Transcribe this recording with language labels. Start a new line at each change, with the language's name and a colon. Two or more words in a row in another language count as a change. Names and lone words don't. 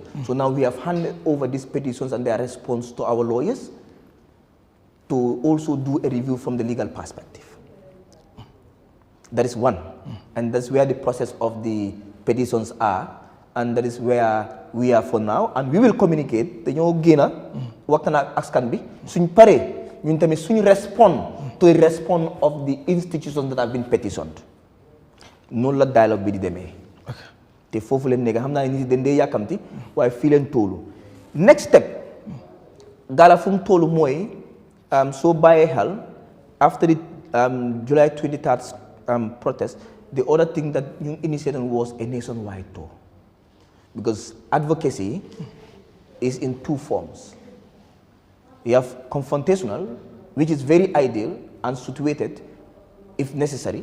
English: So now we have handed over these petitions and their response to our lawyers to also do a review from the legal perspective. That is one. And that's where the process of the petitions are. And that is where we are for now. And we will communicate.
Wolof: Dañoo génna waxtaan ak askan bi suñ paree ñun tamit suñ
English: respond to a response of the institutions that have been petitioned.
Wolof: Noonu la dialogue bi di demee. Te foofu leen nekk xam naa ne nit dañ dee yàkkamti waaye fii leen toolu.
English: Next step Gala
Wolof: fu mu toolu mooy soo bàyyee xel
English: after the July 23rd protest, the other thing that you initiated was a nationwide tour. Because advocacy is in two forms. You have confrontational, which is very ideal and situated if necessary.